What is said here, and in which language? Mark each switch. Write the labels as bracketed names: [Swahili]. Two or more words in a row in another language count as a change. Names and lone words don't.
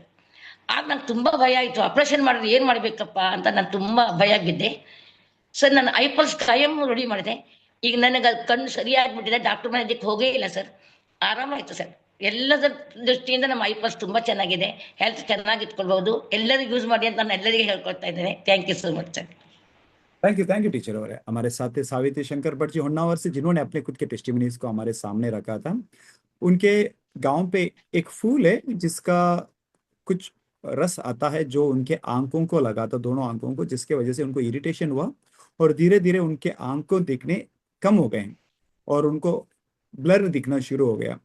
[Kannada] ಆಗ ನಂಗೆ ತುಂಬ ಭಯ ಆಯಿತು, ಆಪ್ರೇಷನ್ ಮಾಡಿದ್ರೆ ಏನು ಮಾಡಬೇಕಪ್ಪ ಅಂತ ನಾನು ತುಂಬ ಭಯ ಬಿದ್ದೆ ಸರ್. ನಾನು ಐ ಪಲ್ಸ್ ಕಾಯಂ ರೆಡಿ ಮಾಡಿದೆ. ಈಗ ನನಗೆ ಕಣ್ಣು ಸರಿಯಾಗಿಬಿಟ್ಟಿದೆ, ಡಾಕ್ಟರ್ ಮನೆಗೆ ಹೋಗೇ ಇಲ್ಲ ಸರ್, ಆರಾಮಾಯಿತು ಸರ್. ಎಲ್ಲದರ ದೃಷ್ಟಿಯಿಂದ ನಮ್ಮ ಐ ಪಲ್ಸ್ ತುಂಬ ಚೆನ್ನಾಗಿದೆ, ಹೆಲ್ತ್ ಚೆನ್ನಾಗಿ ಇಟ್ಕೊಳ್ಬೋದು, ಎಲ್ಲರೂ ಯೂಸ್ ಮಾಡಿ ಅಂತ ನಾನು ಎಲ್ಲರಿಗೂ ಹೇಳ್ಕೊಳ್ತಾ ಇದ್ದೇನೆ. [English] thank you so much sir. thank you teacher. [Hindi] और हमारे साथ थे सावित्री शंकर भट्ट जी होन्नावर से, जिन्होंने अपने खुद के टेस्टिमनीज को हमारे सामने रखा था। उनके गांव पे एक फूल है जिसका कुछ रस आता है जो उनके आंखों को लगा था, दोनों आंखों को, जिसके वजह से उनको इरिटेशन हुआ और धीरे धीरे उनके आंखों दिखने कम हो गए और उनको ब्लर दिखना शुरू हो गया।